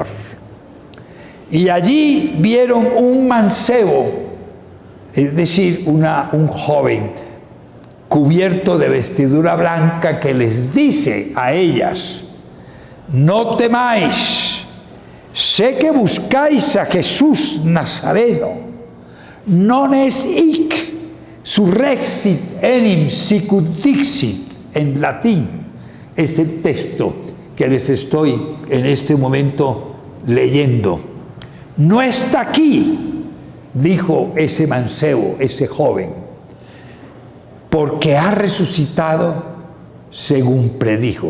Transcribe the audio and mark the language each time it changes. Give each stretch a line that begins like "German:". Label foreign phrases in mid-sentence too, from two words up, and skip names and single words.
Spanish: Y allí vieron un mancebo, es decir, un joven cubierto de vestidura blanca que les dice a ellas: no temáis, sé que buscáis a Jesús Nazareno,
Latin: non es hic surrexit enim sicut dixit,
Spanish: en latín. Es el texto que les estoy en este momento leyendo. No está aquí, dijo ese mancebo, ese joven, porque ha resucitado según predijo.